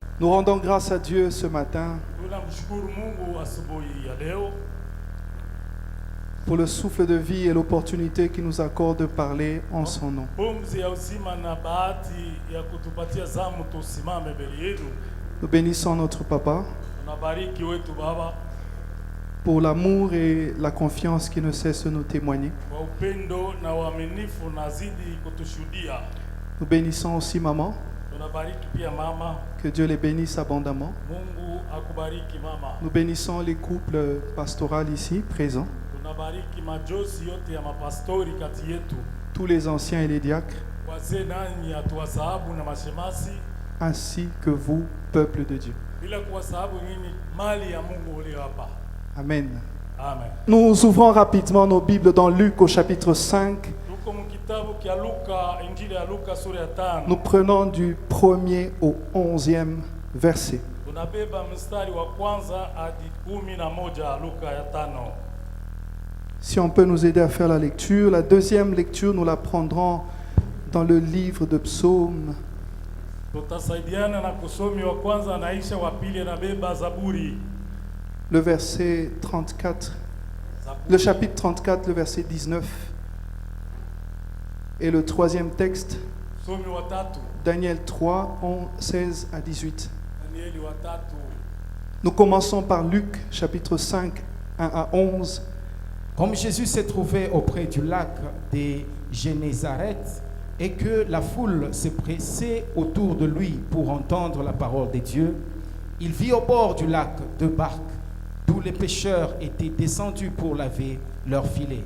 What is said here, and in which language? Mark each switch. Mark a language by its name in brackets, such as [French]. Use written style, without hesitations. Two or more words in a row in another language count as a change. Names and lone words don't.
[French] rendons grâce à Dieu ce matin [Swahili] Tunamshukuru Mungu asubuhi ya leo [French] pour le souffle de vie et l'opportunité qu'il nous accorde de parler en son nom. [Swahili] pumzi ya uzima na bahati ya kutupatia zamu tusimame mbele yenu. [French] Nous bénissons notre Papa [Swahili] Tunabariki wetu Baba [French] pour l'amour et la confiance qui ne cesse de nous témoigner. [Swahili] kwa upendo na uaminifu na zidi kutushuhudia. [French] Nous bénissons aussi Maman, [Swahili] Tunabariki pia mama. [French] que Dieu les bénisse abondamment. [Swahili] Mungu akubariki mama. [French] Nous bénissons les couples pastoraux ici présents, [Swahili] Tunabariki majosi yote ya mapastori kati yetu, [French] tous les anciens et les diacres, [Swahili] wazee nanyi hatuwasahabu na mashemasi, [French] ainsi que vous, peuple de Dieu. [Swahili] bila kuwasahabu nyinyi mali ya Mungu ulio hapa. [French] Amen. [Swahili] Amen. [French] Nous ouvrons rapidement nos Bibles dans Luc au chapitre 5. [Swahili] Tuko mkitabu kia Luka, Injili ya Luka sura ya 5. [French] Nous prenons du 1er au 11e verset. [Swahili] Tunabeba mstari wa kwanza hadi 11 Luka ya 5. [French] Si on peut nous aider à faire la lecture, la deuxième lecture, nous la prendrons dans le livre de Psaumes, [Swahili] Tutasaidiana na kusomi wa kwanza naisha, wa pili anabeba Zaburi. [French] le verset 34, le chapitre 34, le verset 19. Et le troisième texte, [Swahili] Somi wa tatu, [French] Daniel 3, 16 à 18. [Swahili] Danieli wa tatu. [French] Nous commençons par Luc, chapitre 5, 1 à 11. Comme Jésus s'est trouvé auprès du lac de Génézareth et que la foule se pressait autour de lui pour entendre la parole de Dieu, il vit au bord du lac deux barques d'où les pêcheurs étaient descendus pour laver leurs filets.